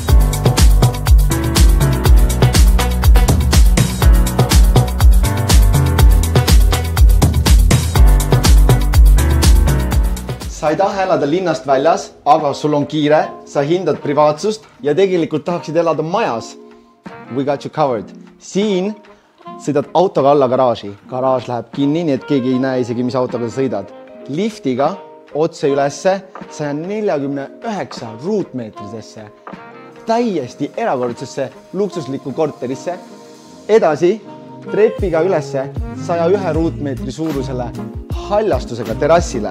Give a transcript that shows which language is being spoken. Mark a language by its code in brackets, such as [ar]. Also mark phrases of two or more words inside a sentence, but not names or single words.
[et] Sa ei taha elada linnast väljas, aga sul on kiire, sa hindad privaatsust ja tegelikult tahaksid elada majas. [en] We got you covered. [et] Siin sõidad autoga alla garaaži. Garaaž läheb kinni, nii et keegi ei näe isegi, mis autoga sa sõidad. Liftiga otse ülesse 149 ruutmeetrisesse, täiesti erakordsesse luksuslikku korterisse. Edasi trepiga ülesse 101 ruutmeetri suurusele haljastusega terassile.